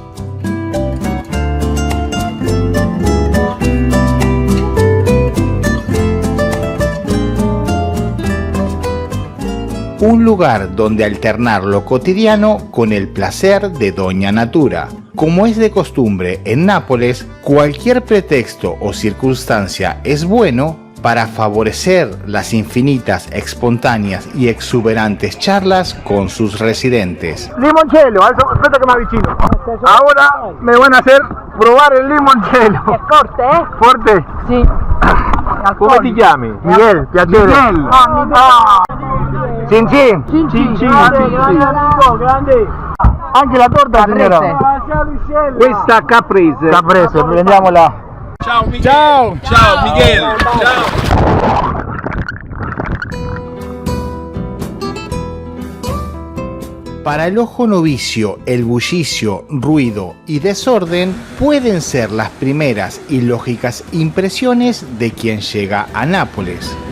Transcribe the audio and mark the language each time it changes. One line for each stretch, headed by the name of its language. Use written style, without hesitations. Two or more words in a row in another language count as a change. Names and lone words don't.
Spanish: Un lugar donde alternar lo cotidiano con el placer de Doña Natura. Como es de costumbre en Nápoles, cualquier pretexto o circunstancia es bueno para favorecer las infinitas, espontáneas y exuberantes charlas con sus residentes.
Italian: Limoncello, aspetta
Spanish: que me
Italian: avvicino.
Spanish: Ahora me van a hacer probar el limoncello. Es fuerte, ¿eh? ¿Fuerte? Sí.
Italian: Come ti chiami? Miguel, piacere. Miguel. Cin cin. Cin cin. Grande. Anche la torta, signora. Questa caprese. Caprese, prendiamola. Ciao Miguel. Ciao. Ciao Miguel. Ciao.
Spanish: Para el ojo novicio, el bullicio, ruido y desorden pueden ser las primeras y lógicas impresiones de quien llega a Nápoles.